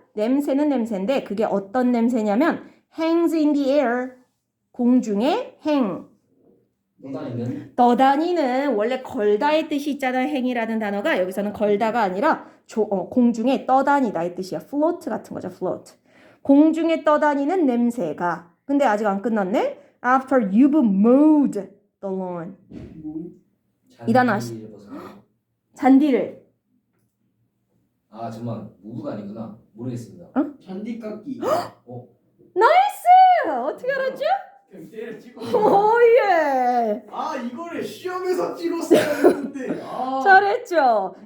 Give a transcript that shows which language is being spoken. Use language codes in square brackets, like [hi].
[ko] 냄새는 냄새인데 그게 어떤 냄새냐면 [en] hangs in the air. [ko] 공중에 hang. 떠다니는 떠다니는 원래 걸다의 뜻이 있잖아요. 행이라는 단어가 여기서는 걸다가 아니라 공중에 떠다니다의 뜻이야. float 같은 거죠. float. 공중에 떠다니는 냄새가. 근데 아직 안 끝났네. [en] After you've mowed the lawn. [ko] 이 단어 잔디를 벗어나요. 잔디를. 아 정말 무브가 아니구나. 모르겠습니다. 잔디 깎기. 나이스! 어떻게 알았죠? 그냥 때려 찍어. 오예. 아 이거를 시험에서 찍었어야 했는데. 아. 잘했죠.